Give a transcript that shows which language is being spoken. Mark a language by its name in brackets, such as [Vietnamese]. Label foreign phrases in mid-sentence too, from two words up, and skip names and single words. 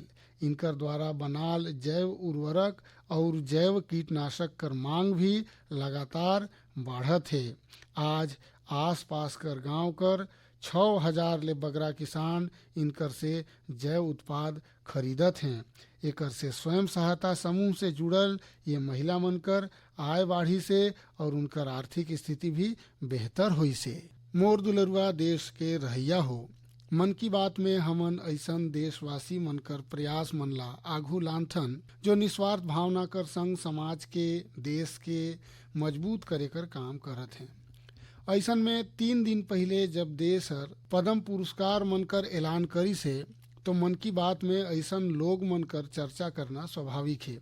[Surgujia] इनकर द्वारा बनाल जैव उर्वरक और जैव कीटनाशक कर मांग भी लगातार बढ़त है। आज आसपास कर गांव कर 6000 ले बगरा किसान इनकर से जैव उत्पाद खरीदत हैं। एकर से स्वयं सहायता समूह से जुड़ल ये महिला मन कर आय बाढ़ी से और उनकर आर्थिक स्थिति भी बेहतर हुई से। मोर दुलरुआ देश के रहिया हो, मन की बात में हमन ऐसन देशवासी मन कर प्रयास मन ला आघू लानथन जो निस्वार्थ भावना कर संग समाज के देश के मजबूत करे कर काम करत हैं। ऐसन में 3 दिन पहले जब देश हर पद्म पुरस्कार मन कर ऐलान करी से तो मन की बात में ऐसन लोग मन कर चर्चा करना स्वाभाविक है।